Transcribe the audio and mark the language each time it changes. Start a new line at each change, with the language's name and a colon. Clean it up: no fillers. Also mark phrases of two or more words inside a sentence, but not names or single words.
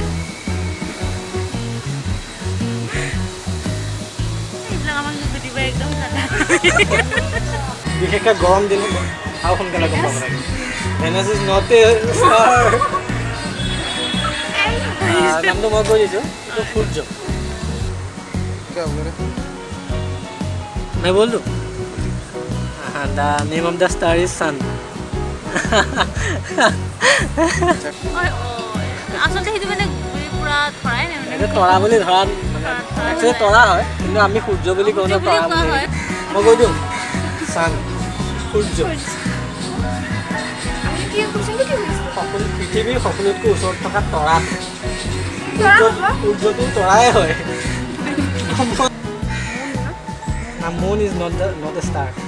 Assamese: এইবিলাক আমাক নুসুধিব একদম ঠাণ্ডা বিশেষকৈ গৰম দিনত আৰু সোনকালে গম পাব লাগে
English: Venus is not a star
Assamese: নামটো মই কৈ দিছোঁ এইটো সূৰ্য
Hindi: क्या बोल रहे? मैं बोल दूँ
English: the name of the star is sun
Assamese: আচলতে সেইটো মানে পুৰা ধৰাই নাই এইটো তৰা বুলি ধৰা একচুৱেলি তৰা হয় কিন্তু আমি সূৰ্য বুলি কওঁ ন তৰা বুলি মই কৈ দিওঁ চান সূৰ্য সকলো পৃথিৱীৰ সকলোতকৈ ওচৰত থকা তৰা সূৰ্যটো তৰাই হয়
English: Moon is not a star